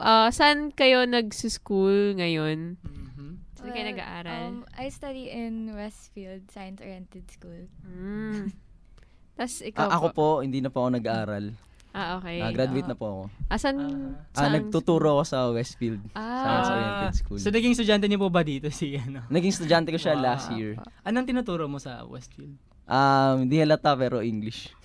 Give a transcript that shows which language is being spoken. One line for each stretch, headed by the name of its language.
Filipino: Saan kayo nagsuschool ngayon? Saan kayo nag-aaral?
English: I study in Westfield Science-Oriented School.
Filipino: Tas ikaw ako po, hindi na po ako nag-aaral. Okay. Graduate na po ako. Saan nagtuturo ako sa Westfield Science-Oriented School. So, naging estudyante niyo po ba dito? Naging estudyante ko siya
English: last year.
Filipino: Anong tinuturo mo sa Westfield? Hindi halata pero English.